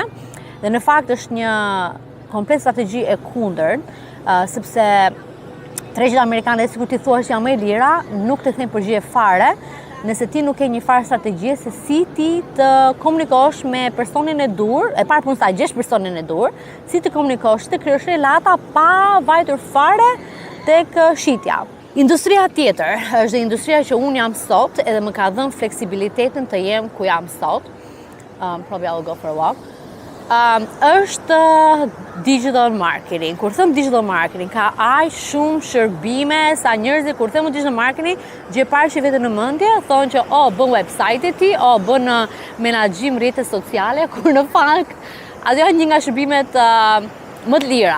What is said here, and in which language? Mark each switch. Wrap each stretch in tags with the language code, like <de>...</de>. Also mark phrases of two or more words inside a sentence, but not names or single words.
<sq>Dhe në fakt është një komplet strategji e kundërt, sepse tregjet amerikane, sikur ti thua, janë më lira, nuk të thënë përgjigje fare, nëse ti nuk ke një farë strategji se si ti të komunikosh me personin e dur, e para punës ta gjesh personin e dur, si të komunikosh, të krijosh relata pa vajtur fare tek shitja. Industria tjetër është dhe industria që unë jam sot, edhe më ka dhënë fleksibilitetin të jem ku jam sot.</sq> <en>Probably I'll go for a walk.</en> <sq>Është</sq> <en>digital marketing.</en> <sq>Kur them</sq> <en>digital marketing,</en> <sq>ka aq shumë shërbime sa njerëzit kur them</sq> <en>digital marketing,</en> <sq>gjë parë që veten në mendje, thonë që bën website-e ti, bën menaxhim rrjete sociale, kur në fakt ato janë një nga shërbimet më të lira.</sq>